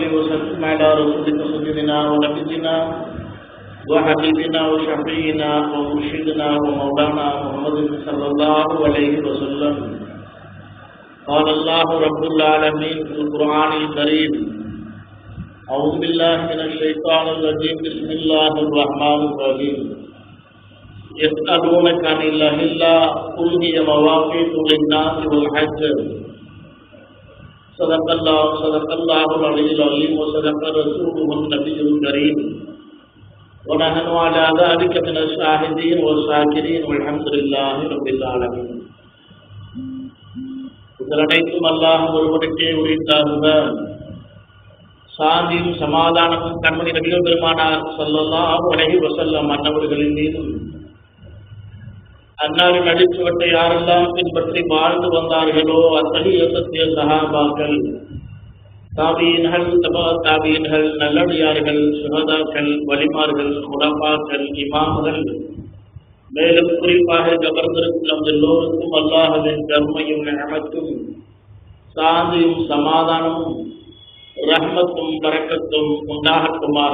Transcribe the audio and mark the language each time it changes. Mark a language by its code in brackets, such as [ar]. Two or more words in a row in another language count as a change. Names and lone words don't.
[ar] وسلم على رسولك سيدنا ونبينا وحبيبنا وشفيعنا ومرشدنا ومولانا محمد صلى الله عليه وسلم قال الله رب العالمين في القرآن الكريم أعوذ بالله من الشيطان الرجيم بسم الله الرحمن الرحيم يسألونك عن الأهلة قل هي مواقيت للناس والحج صدق الله العلي العظيم وصدق رسوله النبي الكريم ونحن على ذلك من الشاهدين والشاكرين والحمد لله رب العالمين. [ta] இதனைக்கும் அல்லாஹ் ஒருவனுக்கே உரித்தாகுக. சாந்தியும் சமாதானமும் கண்மணி நபிகள் பெருமானார் [ar] صلى الله عليه وسلم [ta] அன்னவர்களின் மீதும் அன்னாரின் அடிச்சுவட்டை யாரெல்லாம் பின்பற்றி வாழ்ந்து வந்தார்களோ அத்தகைய சத்திய சஹாபாக்கள், தாபீன்கள், தபா தாபீன்கள், நல்லடியார்கள், சுஹதாக்கள், வலிமார்கள், குலபாக்கள், இமாம்கள், மேலும் குறிப்பாக கவர்ந்திருக்கும் நம் எல்லோருக்கும் அல்லாஹ்வின் கருணையும் நிஅமத்தும் சாந்தியும் சமாதானமும் ரஹ்மத்தும் பரக்கத்தும் உண்டாகட்டுமாக.